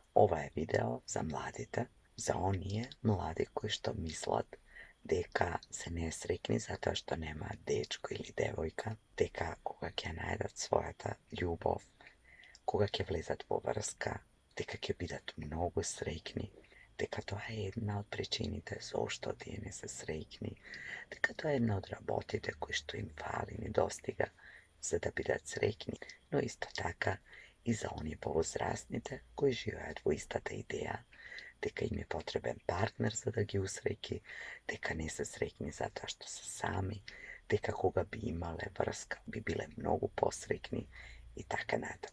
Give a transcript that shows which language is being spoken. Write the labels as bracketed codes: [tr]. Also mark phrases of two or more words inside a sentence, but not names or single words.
[mk] Ова е видео за младите, за оние млади кои што мислат дека се не среќни зато што нема дечко или девојка, дека кога ќе najdat својата љубов, кога ќе влезат во врска, дека ќе бидат многу среќни, дека тоа е една од причините зошто тие не се среќни, дека тоа е една од работите кои што им фали, недостига, за да бидат среќни, но исто така и за оние повозрастните кои живеат во истата идеја, дека им е потребен партнер за да ги усреќи, дека не се среќни затоа што се сами, дека кога би имале врска би биле многу посреќни и така натаму.